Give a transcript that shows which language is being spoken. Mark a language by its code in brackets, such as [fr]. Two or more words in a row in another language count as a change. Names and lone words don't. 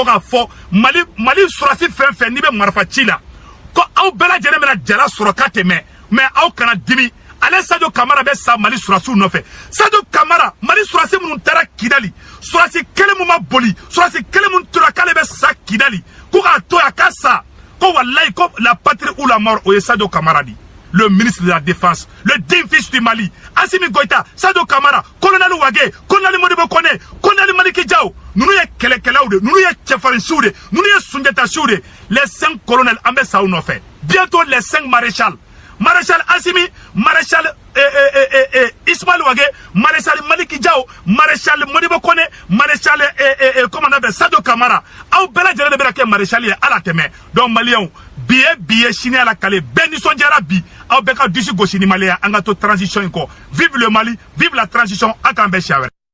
[bm] k'a fɔ Mali surasi fɛn fɛn n'i bɛ marifa ci la ko aw bɛɛ lajɛlen bɛna jala sɔrɔ ka tɛmɛ mais aw kana dimi ale Sadio Kamara bɛ sa Mali surasiw nɔfɛ Sadio Kamara Mali surasi minnu taara Kidali surasi kelen mun ma boli surasi kelen mun tora k'ale bɛ sa Kidali ko k'a to yan k'a sa ko wallahi ko [fr] la patrie ou la mort [bm] o ye Sadio Kamara di [fr] le ministre de la défense le digne fils du Mali [bm] Assimi Goïta Sadio Kamara colonel Wage colonel Modibo Kone colonel Maliki Diaw nunu ye kɛlɛkɛlaw de nunu ye cɛfarinsiw de nunu ye sunjatasiw de [fr] les 5 colonels [bm] an bɛ sa u nɔfɛ [fr] bientôt les 5 maréchal [bm] Assimi maréchal Ismaël Wage maréchal Maliki Diaw maréchal Modibo Kone maréchal [fr] comment on appelle [bm] Sadio Kamara aw bɛɛ lajɛlen de bɛna kɛ maréchal ye ala tɛmɛ donc Maliens bi ye sini ala kale bɛɛ nisɔndiyara bi aw bɛɛ ka disi gosi ni Maliens an ka to transition in kɔ [fr] vive le Mali vive la transition [bm] a k'an bɛɛ siya wɛrɛ